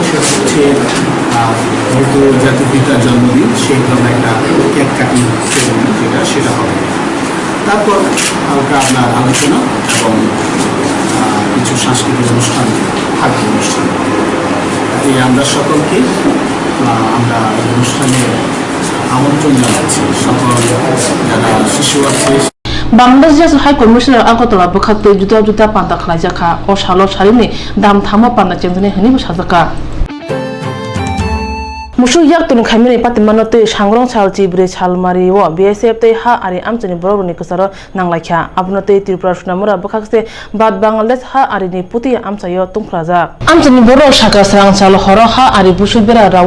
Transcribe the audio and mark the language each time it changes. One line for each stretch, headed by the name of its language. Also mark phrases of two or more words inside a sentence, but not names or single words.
Bangla: সেটা হচ্ছে যেহেতু জাতির পিতার জন্মদিন সেই ধরনের একটা
English: cake cutting ceremony
Bangla: সেটা হবে তারপর হালকা আপনার আলোচনা এবং কিছু সাংস্কৃতিক অনুষ্ঠান থাকবে অনুষ্ঠান আমরা সকলকে আমরা অনুষ্ঠানে আমন্ত্রণ জানাচ্ছি সকল যারা শিশু আছে
Kok Borok: Bangladesh
English: High Commissioner
Kok Borok: Agartala bukhate juta panta khlaijaka o shalo sharini dam thamo panda chengdene hini busajaka Mushu yak tun khamini patimanote sangrong chalchi bre chalmari o BSF te ha ari amchani borobni kusaro nanglaikha abnote Tripura sunamura bukhakse bad Bangladesh ha ari ni puti amchayo tungphraja amchani boro shaka Swrangchal horo ha ari busubera rawi